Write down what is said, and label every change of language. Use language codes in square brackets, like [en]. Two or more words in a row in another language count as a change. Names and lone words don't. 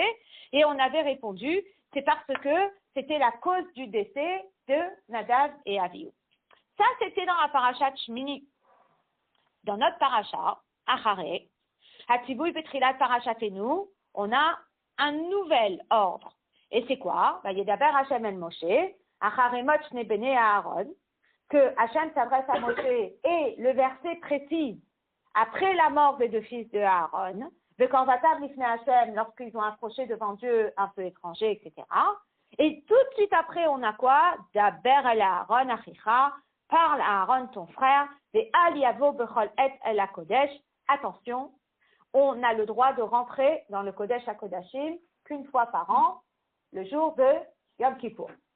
[fr] Et on avait répondu, c'est parce que c'était la cause du décès de Nadav et Avihu. Ça, c'était dans la parashat Shmini. Dans notre parashat, [he] אחרי, הציווי בתחילת פרשתנו, [fr] on a un nouvel ordre. Et c'est quoi? [he] וידבר השם אל משה, אחרי מות שני בני אהרן, [fr] que Hashem s'adresse à Moshe, et le verset précise, après la mort des deux fils de Aaron, [he] ובקרבתם לפני השם, [fr] lorsqu'ils ont approché devant Dieu un peu étranger, etc. Et tout de suite après, on a quoi? [he] דבר אל אהרן אחיך, [fr] parle à Aaron ton frère, et [he] ואל יבא בכל עת אל הקדש, [fr] attention, on a le droit de rentrer dans le [he] קדש הקדשים [fr] qu'une fois par an, le jour de Yom Kippour.